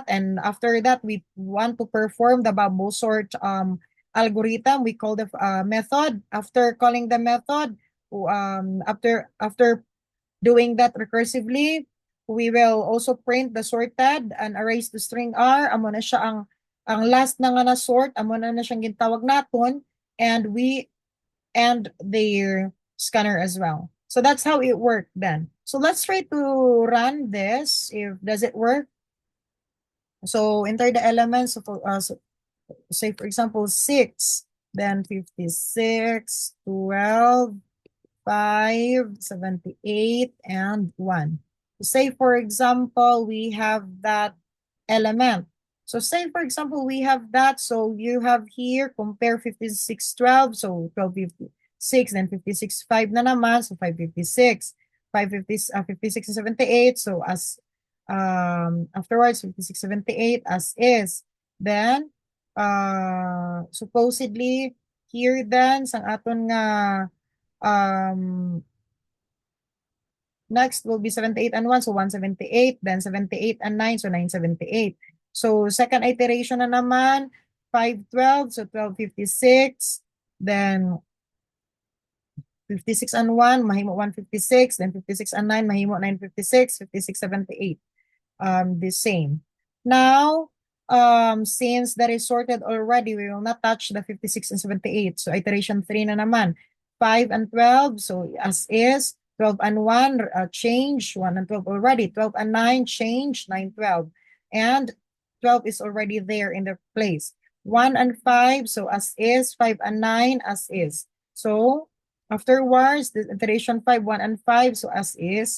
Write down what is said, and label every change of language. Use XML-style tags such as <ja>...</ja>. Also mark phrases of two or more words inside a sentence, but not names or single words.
<en>And after that, we want to perform the bubble sort algorithm. We call the method. After calling the method, after doing that recursively, we will also print the sorted and erase the string R.</en> <hil>Amo na siya ang last na nga na sort, amo na siyang gintawag naton,</hil> <en>and we end the scanner as well. So that's how it worked then. So let's try to run this. If does it work? So enter the elements. So say for example 6, then 56, 12, 5, 78, and 1. Say for example we have that element. So say for example we have that. So you have here compare 56, 12. So 12, 56, then 56, 5</en> <hil>na naman.</hil> <en>So 556, 56 and 78. So as afterwards 56, 78 as is. Then supposedly here then</en> <hil>sang aton nga</hil> <en>next will be 78 and 1, so 178, then 78 and 9, so 978. So second iteration</en> <hil>na naman,</hil> <en>512, so 1256, then 56 and 1, mahimo 156, then 56 and 9, mahimo 956, 56, 78. The same. Now, since that is sorted already, we will not touch the 56 and 78. So iteration 3</en> <hil>na naman.</hil> <en>5 and 12, so as is. 12 and 1, change. 1 and 12 already. 12 and 9, change. 9, 12. And 12 is already there in the place. 1 and 5, so as is. 5 and 9, as is. So afterwards, the iteration 5, 1 and 5, so as is.</en>